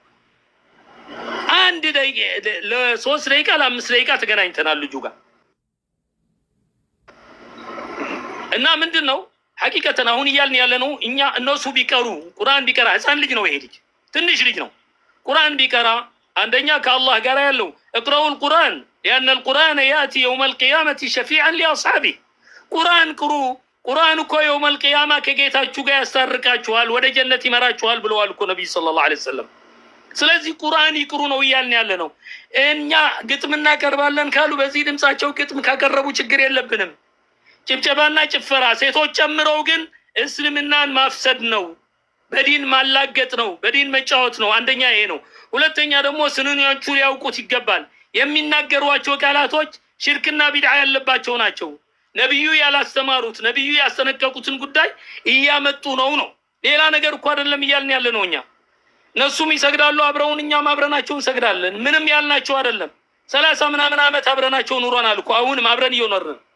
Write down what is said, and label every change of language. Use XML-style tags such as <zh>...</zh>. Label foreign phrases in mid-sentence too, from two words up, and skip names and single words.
<am>አንድ ደቂቃ ለ3 ደቂቃ ለ5 ደቂቃ ተገናኝተናል ልጁ ጋር እና ምንድነው ሐቂቀተን አሁን እያልን ያለ ነው እኛ እነሱ ቢቀሩ ቁርአን ቢቀራ ህፃን ልጅ ነው ይሄ ልጅ ትንሽ ልጅ ነው። ቁርአን ቢቀራ አንደኛ ከአላህ ጋር ያለው</am> <ar>اقرأوا القرآن لأن القرآن يأتي يوم القيامة شفيعا لأصحابه</ar> <am>ቁርአን ቅሩ ቁርአን እኮ</am> <ar>يوم القيامة</ar> <am>ከጌታችሁ ጋር ያስታርቃችኋል ወደ ጀነት ይመራችኋል ብለዋል እኮ ነብዩ</am> <ar>صلى الله عليه</ar> <am>ወሰለም። ስለዚህ ቁርአን ይቅሩ ነው እያልን ያለ ነው። እኛ ግጥም እናቀርባለን ካሉ በዚህ ድምጻቸው ግጥም ካቀረቡ ችግር የለብንም። ጭብጨባና ጭፈራ ሴቶች ጨምረው ግን እስልምናን ማፍሰድ ነው፣ በዲን ማላገጥ ነው፣ በዲን መጫወት ነው። አንደኛ ይሄ ነው። ሁለተኛ ደግሞ ስንኞቹ ሊያውቁት ይገባል። የሚናገሯቸው ቃላቶች ሽርክና ቢድዓ ያለባቸው ናቸው። ነብዩ ያላስተማሩት ነብዩ ያስጠነቀቁትን ጉዳይ እያመጡ ነው። ሌላ ነገር እኮ አይደለም እያልን ያለ ነው እኛ። እነሱም ይሰግዳሉ አብረውን እኛም አብረናቸው እንሰግዳለን። ምንም ያልናቸው አይደለም። 30 ምናምን ዓመት አብረናቸው ኑሮናል እኮ አሁንም አብረን እየኖርን።</am>